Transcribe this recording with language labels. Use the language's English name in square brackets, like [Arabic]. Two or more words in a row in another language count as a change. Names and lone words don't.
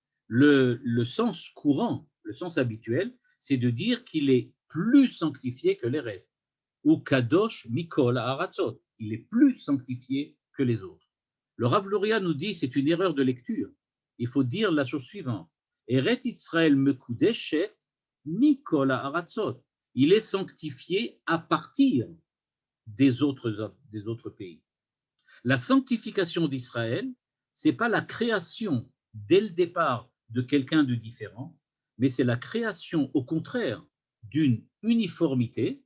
[French] Le sens courant, le sens habituel, c'est de dire qu'il est plus sanctifié que les restes, ou [Hebrew] קדוש מכל הארצות, [French] il est plus sanctifié que les autres. Le Rav Luria nous dit c'est une erreur de lecture. Il faut dire la chose suivante. [Hebrew] ארץ ישראל מקודשת, מכל הארצות. [French] Il est sanctifié à partir des autres pays. La sanctification d'Israël, ce n'est pas la création dès le départ de quelqu'un de différent, mais c'est la création au contraire d'une uniformité